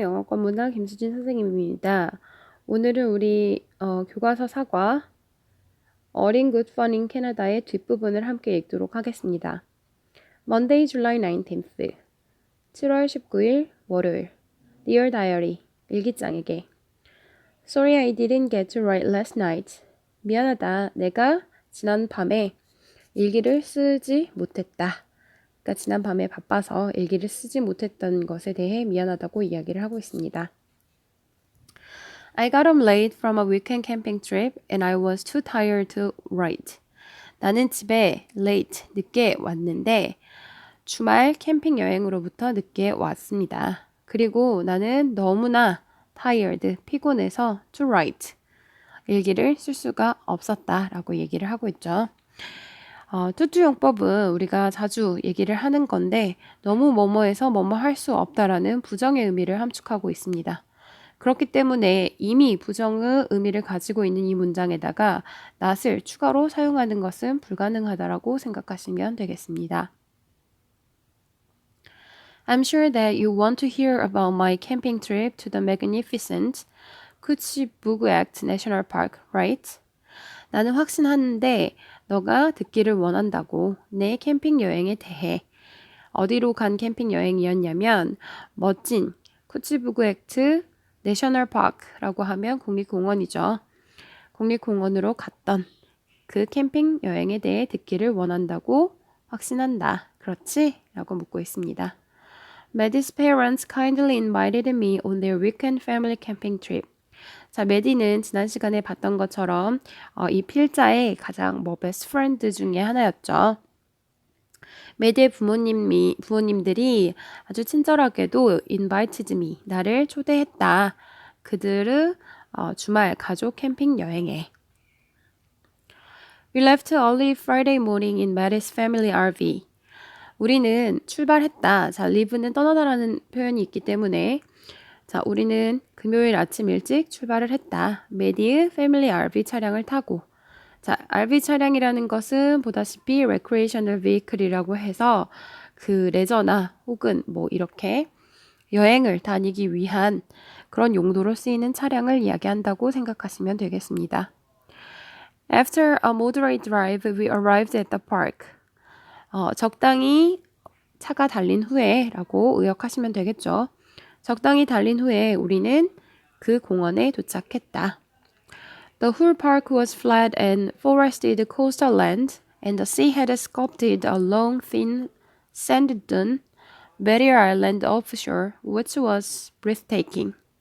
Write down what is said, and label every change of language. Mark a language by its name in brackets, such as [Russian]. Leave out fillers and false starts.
[Korean] 영어권 문화 김수진 선생님입니다. 오늘은 우리 교과서 사과 어린 굿 펀 인 캐나다의 뒷부분을 함께 읽도록 하겠습니다. [English] Monday, July 19th [Korean] 7월 19일 월요일 [English] Dear Diary [Korean] 일기장에게 [English] Sorry I didn't get to write last night. [Korean] 미안하다. 내가 지난 밤에 일기를 쓰지 못했다. 그러니까 지난 밤에 바빠서 일기를 쓰지 못했던 것에 대해 미안하다고 이야기를 하고 있습니다. [English] I got home late from a weekend camping trip and I was too tired to write. [Korean] 나는 집에 late, 늦게 왔는데 주말 캠핑 여행으로부터 늦게 왔습니다. 그리고 나는 너무나 tired, 피곤해서 to write, 일기를 쓸 수가 없었다라고 얘기를 하고 있죠. 투투용법은 우리가 자주 얘기를 하는 건데 너무 뭐뭐해서 뭐뭐 할 수 없다라는 부정의 의미를 함축하고 있습니다. 그렇기 때문에 이미 부정의 의미를 가지고 있는 이 문장에다가 not을 추가로 사용하는 것은 불가능하다라고 생각하시면 되겠습니다. [English] I'm sure that you want to hear about my camping trip to the magnificent Kutchibuguak National Park, right? [Korean] 나는 확신하는데 너가 듣기를 원한다고 내 캠핑 여행에 대해. 어디로 간 캠핑 여행이었냐면 멋진 쿠치부구액트 내셔널 파크라고 하면 국립공원이죠. 국립공원으로 갔던 그 캠핑 여행에 대해 듣기를 원한다고 확신한다. 그렇지? 라고 묻고 있습니다. [English] Maddie's parents kindly invited me on their weekend family camping trip. [Korean] 자, 메디는 지난 시간에 봤던 것처럼 이 필자의 가장 베스트 프렌드 중에 하나였죠. 메디의 부모님들이 아주 친절하게도 invited me, 나를 초대했다. 그들의 주말 가족 캠핑 여행에. [English] We left early Friday morning in Maddie's family RV. [Korean] 우리는 출발했다. 자, leave는 떠나다라는 표현이 있기 때문에 자, 우리는 금요일 아침 일찍 출발을 했다. 메디의 패밀리 RV 차량을 타고. 자, RV 차량이라는 것은 보다시피 recreational vehicle이라고 해서 그 레저나 혹은 뭐 이렇게 여행을 다니기 위한 그런 용도로 쓰이는 차량을 이야기한다고 생각하시면 되겠습니다. [English] After a moderate drive, we arrived at the park. [Korean] 적당히 차가 달린 후에 라고 의역하시면 되겠죠. 적당히 달린 후에 우리는 그 공원에 도착했다. [English] The whole park was flat and forested coastal land, and the sea had sculpted a long, thin sand dune, barrier island offshore, which was breathtaking.